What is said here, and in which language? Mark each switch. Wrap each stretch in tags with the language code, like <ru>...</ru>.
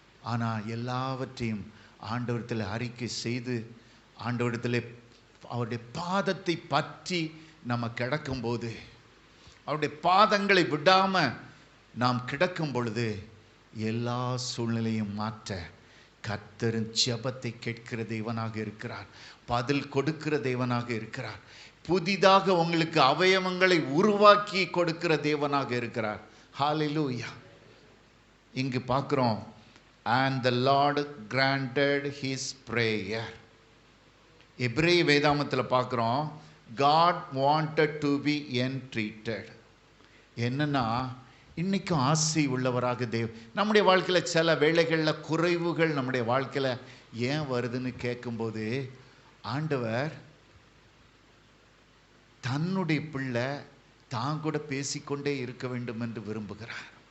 <ta>ஆனால் எல்லாவற்றையும் ஆண்டவரிடத்தில் அறிக்கை செய்து ஆண்டவரிடத்தில் அவருடைய பாதத்தை பற்றி நம்ம கிடக்கும்போது, அவருடைய பாதங்களை விடாமல் நாம் கிடக்கும் பொழுது எல்லா சூழ்நிலையும் மாற்ற கர்த்தரின் ஜெபத்தை கேட்கிற தேவனாக இருக்கிறார், பதில் கொடுக்கிற தேவனாக இருக்கிறார், புதிதாக உங்களுக்கு அவயவங்களை உருவாக்கி கொடுக்கிற தேவனாக இருக்கிறார். ஹல்லேலூயா. இங்கு பார்க்கிறோம்,</ta> <en>and the Lord granted his prayer.</en> <ta>எபிரேய வேதாமத்தில் பார்க்கிறோம்,</ta> <en>God wanted to be entreated.</en> <ta>என்னன்னா, இன்றைக்கும் ஆசை உள்ளவராக நம்முடைய வாழ்க்கையில் சில வேளைகளில் குறைவுகள் நம்முடைய வாழ்க்கையில் ஏன் வருதுன்னு கேட்கும்போது, ஆண்டவர் தன்னுடைய பிள்ளை தான் கூட பேசிக்கொண்டே இருக்க வேண்டும் என்று விரும்புகிறார்.</ta>